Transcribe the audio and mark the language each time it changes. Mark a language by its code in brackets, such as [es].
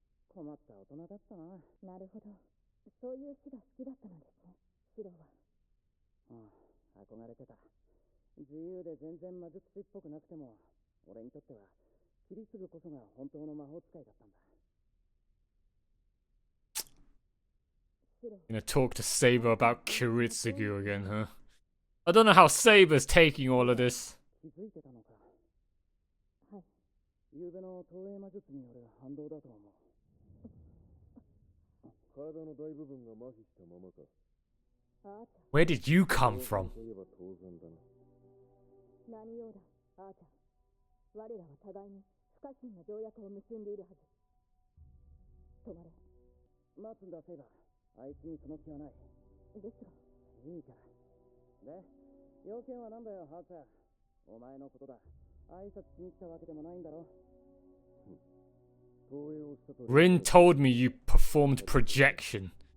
[ja] 困った大人だったな。なるほど。そういう死が好きだったのですね、シロは。ああ、憧れてた。自由で全然魔術師っぽくなくても、俺にとってはキリツグこそが本当の魔法使いだったんだ。 [en] Gonna talk to Saber about Kiritsugu again, huh? I don't know how Saber's taking all of this. [ja] 気づいてたのか。はい。昨夜の投影魔術による反動だと思う。体の大部分が麻痺したままか。 [en] Where did you come from? [ja] 何用だ、あーちゃん。我らは互いに不可侵の条約を結んでいるはず。止まれ。待つんだ、セイバー。あいつにその気はない。ですが。いいから。で、要件は何だよ、ハーチャー。お前のことだ。挨拶しに来たわけでもないんだろ。 [en] Rin told me you performed projection.